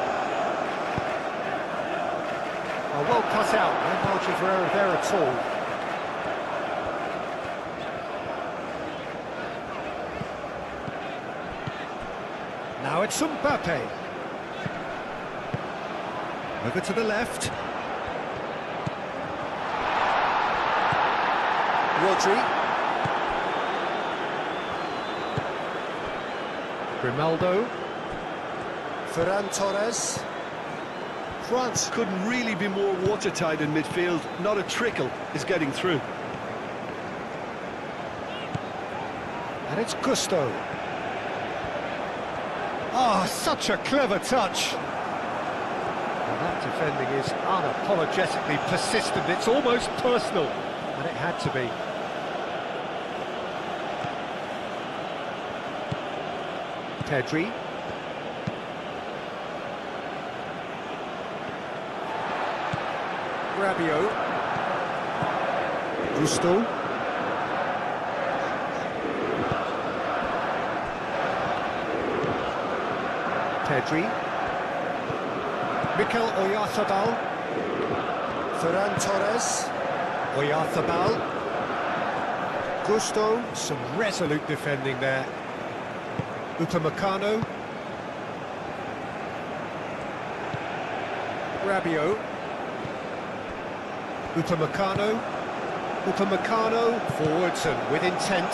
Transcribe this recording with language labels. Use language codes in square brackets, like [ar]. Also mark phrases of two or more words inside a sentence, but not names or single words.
[en] Oh, well cut out, no margin for error there at all. Now it's Mbappe. Over to the left. Rodri. Grimaldo. Ferran Torres. France couldn't really be more watertight in midfield. Not a trickle is getting through. And it's Gusto. Oh, such a clever touch. And that defending is unapologetically persistent. It's almost personal. And it had to be. Pedri. Rabiot. Gusto. Pedri. Mikel Oyarzabal. Ferran Torres. Oyarzabal. Gusto. Some resolute defending there. Upamecano. Rabiot. Upamecano. Upamecano forwards and with intent.